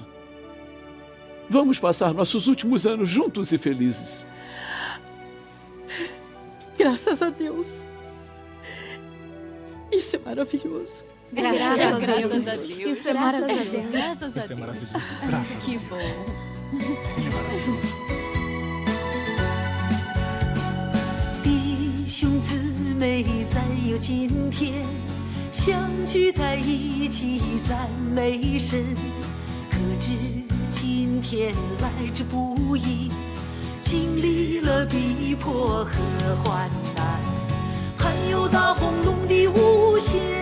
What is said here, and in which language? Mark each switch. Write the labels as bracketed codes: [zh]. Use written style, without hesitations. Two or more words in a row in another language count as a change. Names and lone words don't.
[pt] Vamos passar nossos últimos anos juntos e felizes. Graças a Deus. Isso é maravilhoso. Graças a Deus. Isso é Graças a maravilhoso. Deus. Graças a Isso é Deus. maravilhoso. Graças a Que Deus. bom. Ele é maravilhoso. [zh] 弟兄姊妹再有今天，相聚在一起赞美神。可知今天来之不易，经历了逼迫和患难，还有大轰隆的无限，